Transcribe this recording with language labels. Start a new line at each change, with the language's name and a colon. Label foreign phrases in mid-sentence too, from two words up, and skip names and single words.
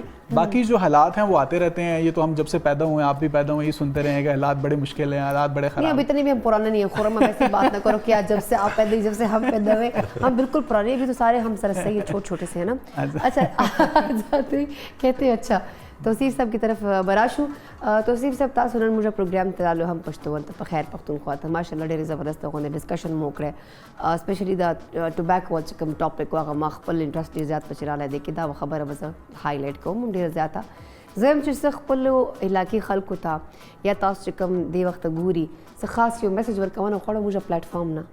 Urdu: باقی جو حالات ہیں وہ آتے رہتے ہیں, یہ تو ہم جب سے پیدا ہوئے ہیں, آپ بھی پیدا ہوئے, یہ سنتے رہے ہیں کہ حالات بڑے مشکل ہیں, حالات بڑے خراب ہیں. اب اتنے بھی ہم پرانے نہیں ہیں خورم, ایسی بات نہ کرو کہ جب سے آپ پیدا ہوئے, جب سے ہم پیدا ہوئے, ہم بالکل پرانے بھی تو سارے ہم سر سے چھوٹے چھوٹے سے ہیں نا. اچھا کہتے ہیں اچھا توصیف صاحب کی طرف براشو.
Pashto: توصیف صاحب تاسو نن موږ پروګرام ته رالو هم پښتو ته په خیر پښتونخوا ته ماشاءالله ډېرې زبردست غونډه ډسکشن مو کړی, سپیشلی دا ټوباکو چې کوم ټاپک هغه ما خپل انټرست ډېر زیات پچې رالی دی کې دا خبره به زه هایلایټ کوم ډېره زیاته. زه هم چې څه خپلو علاقې خلکو ته یا تاسو چې کوم دې وخته ګوري څه خاص یو میسج ورکونه غواړم موږ پلیټفارم نه.